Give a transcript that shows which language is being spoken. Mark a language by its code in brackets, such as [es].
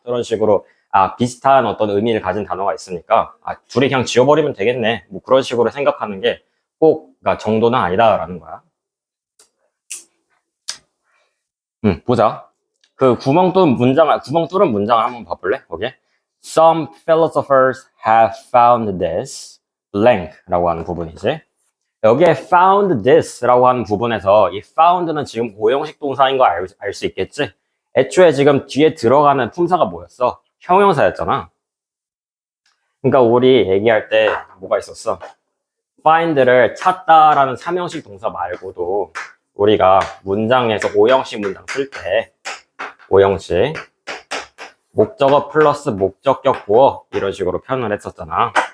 [ko] 그런 식으로 비슷한 어떤 의미를 가진 단어가 있으니까 둘이 그냥 지워버리면 되겠네. 뭐 그런 식으로 생각하는 게 꼭 그러니까 정도는 아니다라는 거야. 보자. 그 구멍 뚫은 문장을 한번 봐볼래? 거기에. [en] Some philosophers have found this blank [ko] 라고 하는 부분이지. 여기에 [en] found this [ko] 라고 하는 부분에서 이 found는 지금 고형식 동사인 거 알 수 있겠지? 애초에 지금 뒤에 들어가는 품사가 뭐였어? 형용사였잖아. 그러니까 우리 얘기할 때 뭐가 있었어? find를 찾다라는 3형식 동사 말고도 우리가 문장에서 5형식 문장 쓸 때 5형식 목적어 플러스 목적격 보어 이런 식으로 표현을 했었잖아.